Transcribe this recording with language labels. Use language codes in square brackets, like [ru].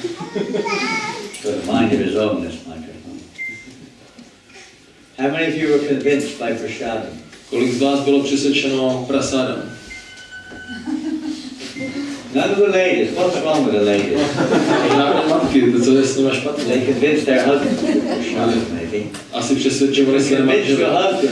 [en] Got a mind of his own, this microphone. How many of you were convinced by prasadam? [cs] Kolik z vás bylo přesvědčeno prasadam? [en] None of the ladies. What's wrong with the ladies? [cs] Žádné matky, to co je s nimi špatně. [en] They convinced their husbands with prasadam, maybe. [cs] Asi přesvědčovali své manžele.